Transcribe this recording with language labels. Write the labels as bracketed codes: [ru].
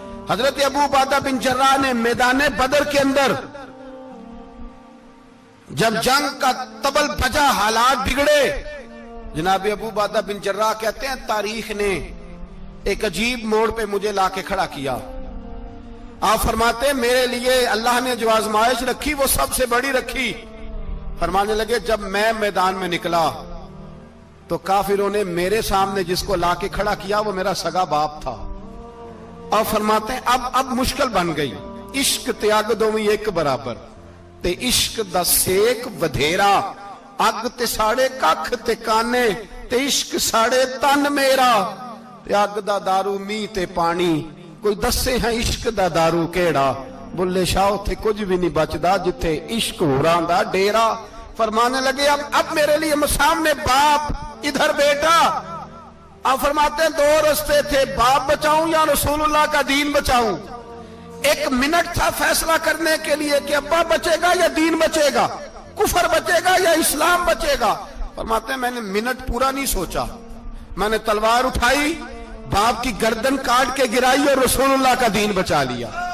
[ur] حضرت ابو عبیدہ بن جراح نے میدان بدر کے اندر جب جنگ کا تبل بجا, حالات بگڑے, جناب ابو عبیدہ بن جراح کہتے ہیں تاریخ نے ایک عجیب موڑ پہ مجھے لا کے کھڑا کیا. آپ فرماتے ہیں میرے لیے اللہ نے جو آزمائش رکھی وہ سب سے بڑی رکھی. فرمانے لگے جب میں میدان میں نکلا تو کافروں نے میرے سامنے جس کو لا کے کھڑا کیا وہ میرا سگا باپ تھا. اور فرماتے ہیں اب مشکل بن گئی. [pa] عشق تیاگ دوویں ایک برابر, تے عشق دا سیک ودھیرا, اگ تے ساڑے ککھ تے کانے, تے عشق ساڑے تن میرا, تے اگ دا دارو می تے پانی, کوئی دسے ہیں عشق دا دارو کیڑا, بلے شاہ تھے کچھ بھی نہیں بچدا جتھے عشق ہوراں دا ڈیرا. [ur] فرمانے لگے اب میرے لیے سامنے باپ, ادھر بیٹا. آپ فرماتے ہیں دو رستے تھے, باپ بچاؤں یا رسول اللہ کا دین بچاؤں. ایک منٹ تھا فیصلہ کرنے کے لیے کہ ابا بچے گا یا دین بچے گا, کفر بچے گا یا اسلام بچے گا. فرماتے ہیں میں نے منٹ پورا نہیں سوچا, میں نے تلوار اٹھائی, باپ کی گردن کاٹ کے گرائی اور رسول اللہ کا دین بچا لیا.